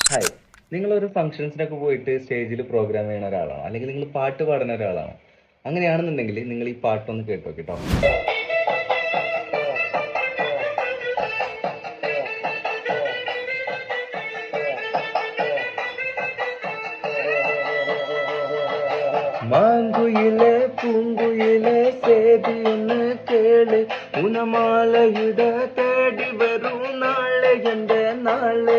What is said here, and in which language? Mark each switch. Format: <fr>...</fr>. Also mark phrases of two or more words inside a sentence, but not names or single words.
<ml>ഹായ്, നിങ്ങളൊരു ഫംഗ്ഷൻസിനൊക്കെ പോയിട്ട് സ്റ്റേജിൽ പ്രോഗ്രാം ചെയ്യുന്ന ഒരാളാണോ, അല്ലെങ്കിൽ നിങ്ങൾ പാട്ട് പാടുന്ന ഒരാളാണോ? അങ്ങനെയാണെന്നുണ്ടെങ്കിൽ നിങ്ങൾ ഈ പാട്ടൊന്ന് കേട്ടോ കേട്ടോ.</ml> <ta>மாங்குயிலே பூங்குயிலே சேதி ஒன்று கேளு, உனமாலையிட தேடி வரும் நாளே எந்த நாளே.</ta>